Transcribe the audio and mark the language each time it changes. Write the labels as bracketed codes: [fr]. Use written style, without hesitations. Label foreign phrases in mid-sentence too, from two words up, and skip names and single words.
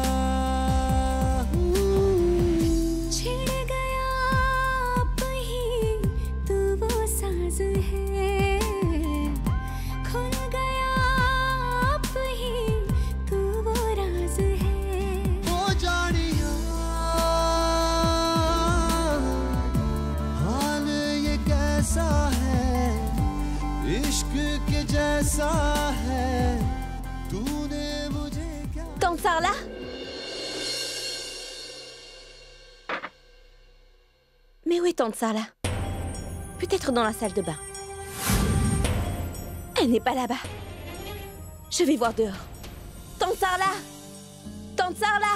[hi] छिड़ गया आप ही तू वो साज है खुल गया आप ही तू वो राज है हाल ये कैसा है इश्क के जैसा है तूने मुझे क्या [fr] Tante Sarla? Mais où est Tante Sarla? Peut-être dans la salle de bain. Elle n'est pas là-bas. Je vais voir dehors. Tante Sarla! Tante Sarla!